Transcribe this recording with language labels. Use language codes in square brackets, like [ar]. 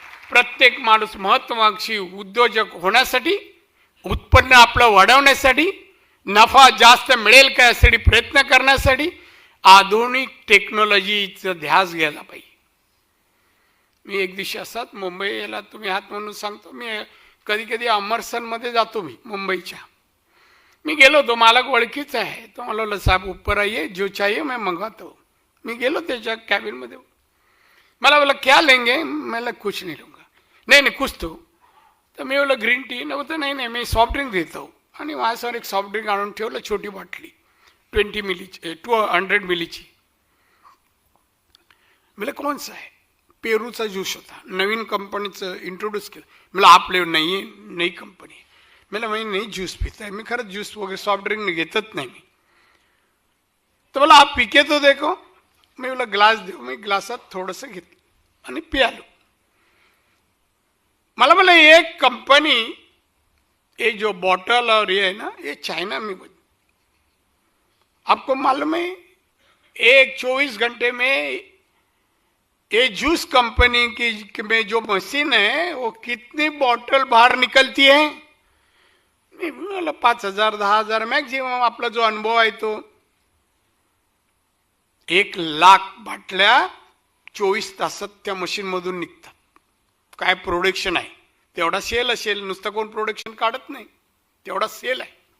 [mr] प्रत्येक माणूस महत्वाकांक्षी उद्योजक होण्यासाठी, उत्पन्न आपलं वाढवण्यासाठी, नफा जास्त मिळेल का यासाठी प्रयत्न करण्यासाठी आधुनिक टेक्नॉलॉजीचा ध्यास घ्यायला पाहिजे. मी एक दिवशी असाच मुंबईला, तुम्ही हात म्हणून सांगतो, मी कधी कधी अमरसनमध्ये जातो मी मुंबईच्या. मी गेलो होतो, मालक ओळखीचा आहे. तो मला बोला [hi] साहब ऊपर आइए, जो चाहिए मैं मंगवाता हूँ. [mr] मी गेलो त्याच्या कॅबिनमध्ये. मला बोला [hi] क्या लेंगे? मैं कुछ नहीं लूँगा. नहीं नहीं कुछ तो. [mr] तर मी बोला ग्रीन टी. नव्हतं, नाही नाही मी सॉफ्ट ड्रिंक देतो. आणि माझ्यासमोर एक सॉफ्ट ड्रिंक आणून ठेवलं, छोटी बाटली 20 मिलीची, 200 मिलीची. मला [hi] कौन सा है? [mr] पेरूचा ज्यूस होता, नवीन कंपनीचं इंट्रोड्यूस केलं. मला आपले नाही, [hi] नई कंपनी. [mr] मला नाही [hi] ज्यूस पिता है. [mr] मी खरंच ज्यूस वगैरे सॉफ्ट ड्रिंक घेतच नाही मी. तर मला [hi] आप पिके तो देखो. [mr] मी बोला ग्लास देऊ. मी ग्लासात थोडंसं घेतलं आणि पियालो. मला बोला [hi] एक कंपनी, ये जो बॉटल और ये है ना, ये चाइना में बनी। आपको मालूम है एक 24 घंटे में ये जूस कंपनी की में जो मशीन है वो कितनी बॉटल बाहर निकलती है? [mr] 5,000 10,000 मॅक्झिमम। आपला जो अनुभव आहे तो 1,00,000 बाटल्या 24 तासात त्या मशीन मधून निघतात। काय प्रोडक्शन आहे तेवढा सेल असेल, नुसतं कोण प्रोडक्शन काढत नाही, तेवढा सेल आहे।